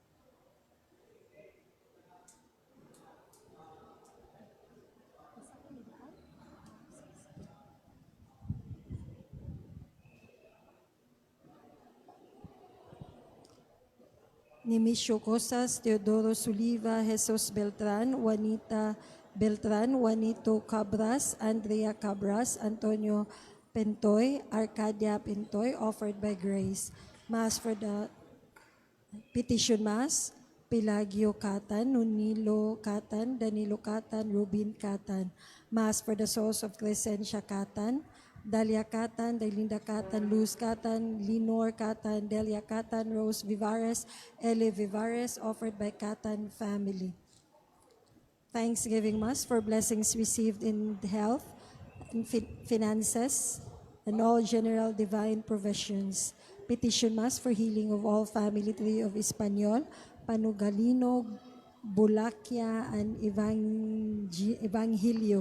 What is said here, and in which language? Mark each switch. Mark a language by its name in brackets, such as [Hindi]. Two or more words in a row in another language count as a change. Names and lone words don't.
[English] Nemesio Cosas, Teodoro Suliva, Jesus Beltran, Juanita Beltran, Juanito Cabras, Andrea Cabras, Antonio Pentoy, Arcadia Pentoy, offered by Grace. Mass for the Petition Mass, Pelagio Catan, Nunilo Catan, Danilo Catan, Rubin Catan. Mass for the souls of Crescencia Catan, Dalia Catan, Delinda Catan, Luz Catan, Linor Catan, Delia Catan, Rose Vivares, Ele Vivares, offered by Catan family. Thanksgiving Mass for blessings received in health, in finances, and all general divine provisions. Petition Mass for healing of all family tree of Espanyol, Panugalino, Bulakia, and Evangelio.